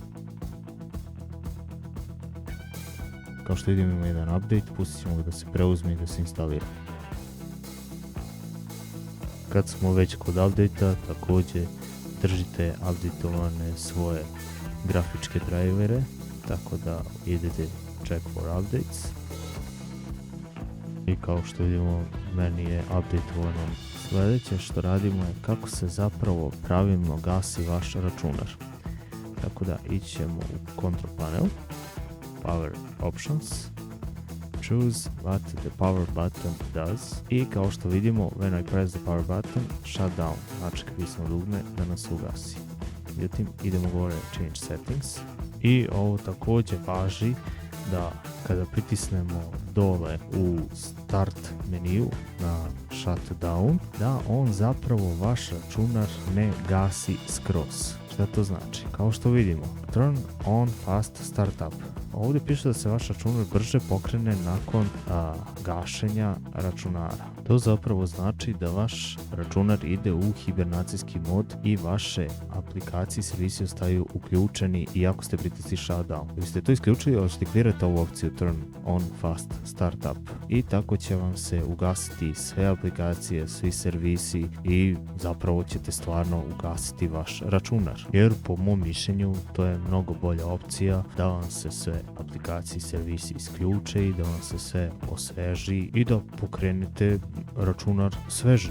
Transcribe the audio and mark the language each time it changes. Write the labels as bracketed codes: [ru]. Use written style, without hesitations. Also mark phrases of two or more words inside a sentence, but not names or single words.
[bs] Kao što vidimo ima jedan update, pustit ćemo ga da se preuzme i da se instalira. Kad smo već kod update-a, također držite updateovane svoje grafičke drivere, tako da idete [en] check for updates. [bs] I kao što vidimo, meni je updateovano. Sljedeće što radimo je kako se zapravo pravilno gasi vaš računar. Tako da ići ćemo u Control Panel, Power Options, [en] choose what the power button does. [bs] I kao što vidimo, [en] when I press the power button, shut down, [bs] znači klisno dugme da nas ugasi. Međutim, idemo gore [en] change settings [bs] i ovo također važi da kada pritisnemo dole u start meniju na shutdown, da on zapravo vaš računar ne gasi skroz. Šta to znači? Kao što vidimo, [en] turn on fast startup. [bs] Ovdje piše da se vaš računar brže pokrene nakon gašenja računara. To zapravo znači da vaš računar ide u hibernacijski mod i vaše aplikacije i servisi ostaju uključeni iako ste pritisli shutdown. Vi ste to isključili, hoćete kliknete ovu opciju [en] turn on fast startup [bs] i tako će vam se ugasiti sve aplikacije, svi servisi i zapravo ćete stvarno ugasiti vaš računar. Jer po mom mišljenju to je mnogo bolja opcija da vam se sve aplikacije i servisi isključe i da vam se sve osveži i da pokrenete računar svežim.